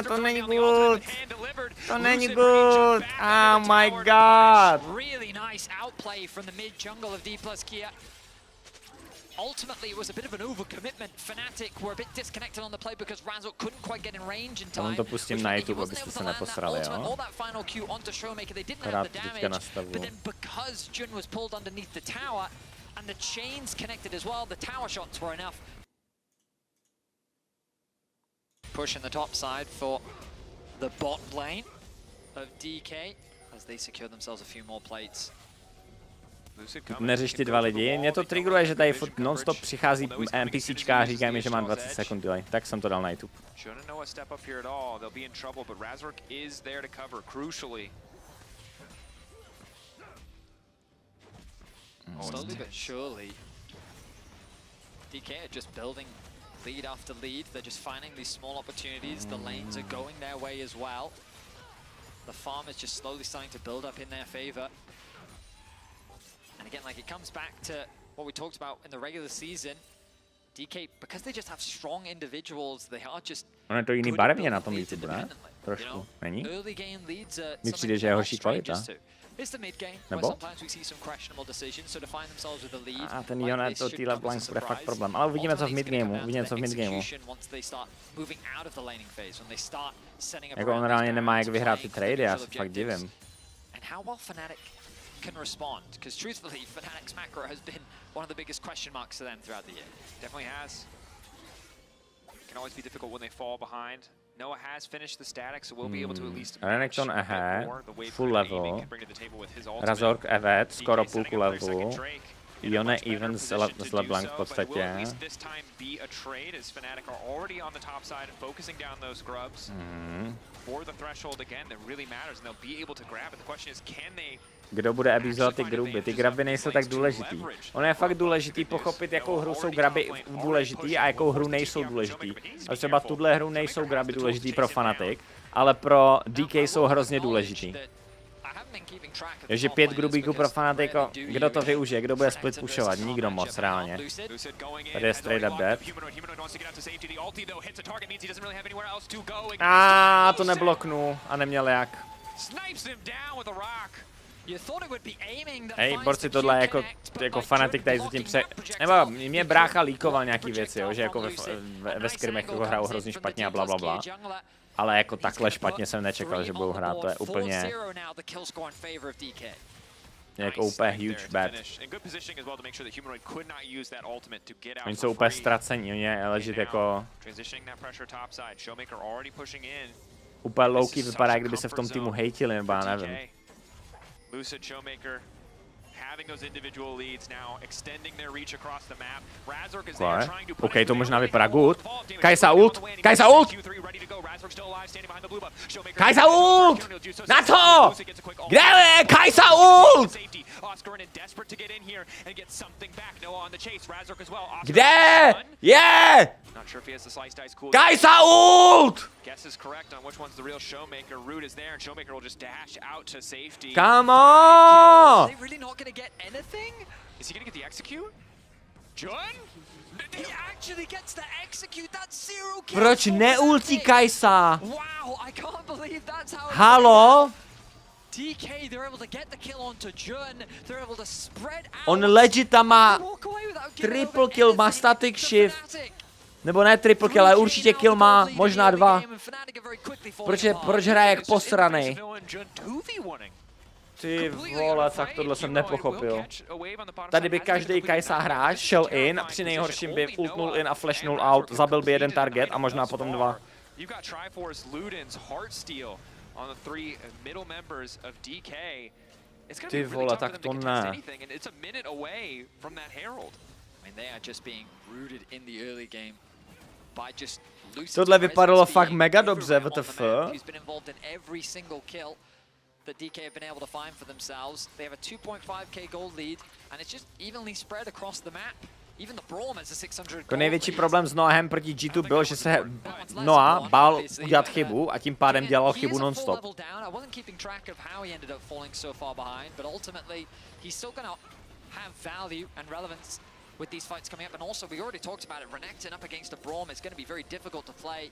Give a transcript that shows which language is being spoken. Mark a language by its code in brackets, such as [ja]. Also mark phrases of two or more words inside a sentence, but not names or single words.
[cs] To není good. To není good. [en] Oh my god. Really nice outplay from the mid jungle of deadlock. Ultimately, it was a bit of an overcommitment. Fnatic were a bit disconnected on the play because Razor couldn't quite get in range in time. [cs] To pustím na YouTube, abyste se neposrali, jo? [en] All that final Q onto Showmaker, they didn't have the damage, but then because Jun was pulled underneath the tower and the chains connected as well, the tower shots were enough. Push in the top side for the bot lane of DK as they secure themselves a few more plates. [cs] Neřeš ty dva lidi, mě to triggeruje, že tady furt non-stop přichází NPCčka a říká mi, že mám 20 sekund delay, tak jsem to dal na YouTube. [en] Slowly but surely, DK are just building lead after lead. They're just finding these small opportunities. The lanes are going their way as well. The farm is just slowly starting to build up in their favor. And again, like, it comes back to what we talked about in the regular season. DK, because they just have strong individuals, they are just [cs] Ono je to jiný barevně na tom YouTube, ne? Trošku, není? Mně přijde, že je horší kvalita. Nebo? A ten Jonet, to týhle blank bude fakt problém. Ale uvidíme, co v midgameu, Jako on reálně nemá jak vyhrát ty trady, já se fakt divím. [en] Can respond, because truthfully, Fnatic's macro has been one of the biggest question marks to them throughout the year. Definitely has. Can always be difficult when they fall behind. Noah has finished the static, so we'll be able to at least Renekton ahead, full level. [cs] Razork evet, skoro půlku levelu. Yone even s LeBlanc v podstatě. Kdo bude abuzovat ty gruby? Ty graby nejsou tak důležitý. Ono je fakt důležitý pochopit, jakou hru jsou graby důležitý a jakou hru nejsou důležitý. A třeba tuhle hru nejsou graby důležitý pro Fnatic, ale pro DK jsou hrozně důležitý. Takže 5 grubíků pro Fnatic, kdo to využije, kdo bude split pushovat? Nikdo moc reálně. Tady je [en] straight up dead. [cs] A to nebloknu a neměl jak. Hej, borci, tohle je jako Fnatic tady zatím Nebo mě brácha líkoval nějaký věci, jo, že jako ve skrimech jako hrajou hrozně špatně a blablabla. Ale jako takhle špatně jsem nečekal, že budou hrát, to je úplně jako úplně [en] huge bad. [cs] Oni jsou úplně ztracení, oni je legit jako úplně low-key vypadá, jak kdyby se v tom týmu hejtili, nebo já nevím. [en] Lucid, Showmaker, having those individual leads now, extending their reach across the map. Razork is there trying to [cs] OK, to možná vypadá good. Kajsa ult! Kajsa ult! Kajsa ult! Na to! Kde je Kajsa ult? Kde je? Kajsa ult! [en] Come on! Is he gonna get the execute? Jun? He actually gets the execute. That's 0 kills. [cs] Proč neultí Kajsa? [en] Wow, I can't believe that's how. [cs] Halo? [en] DK, they're able to get the kill onto Jun. They're able to spread out. [cs] On legit tam má [en] triple kill, [cs] má [en] static shift. [cs] Nebo ne [en] triple kill, [cs] ale určitě kill má, možná 2. Proč hraje jak posranej? Ty vole, tak tohle jsem nepochopil. Tady by každý Kajsa hráč šel in a při nejhorším by ultnul in a flashnul out, zabil by jeden target a možná potom 2. Ty vole, tak to ne. Tohle vypadalo fakt mega dobře, WTF. [en] That DK have been able to find for themselves. They have a 2.5k gold lead, and it's just evenly spread across the map. Even the Braum has a 600 gold. [cs] To největší problém s Noahem proti G2 byl, že se Noah bál udělat chybu a tím pádem dělal chybu non-stop. [en] I wasn't keeping track of how he ended up falling so far behind, but ultimately he's still going to have value and relevance with these fights coming up. And also, we already talked about it, Renekton up against a Braum is going to be very difficult to play.